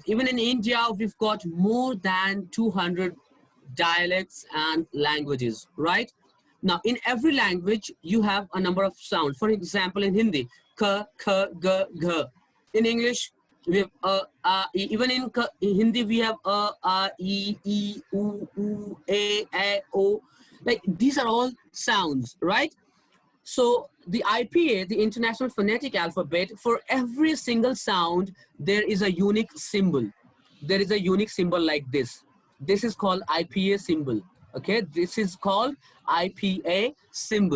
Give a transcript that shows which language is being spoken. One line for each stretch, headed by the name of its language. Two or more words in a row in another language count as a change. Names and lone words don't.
English: Even in India, we've got more than 200 dialects and languages, right? Now, in every language, you have a number of sounds. For example, in Hindi, k, k, g, g. In English, we have even in Hindi, we have e, u, a, o. Like these are all sounds, right? So the IPA, the International Phonetic Alphabet, for every single sound, there is a unique symbol. There is a unique symbol like this. This is called IPA symbol. Okay, this is called IPA symbol.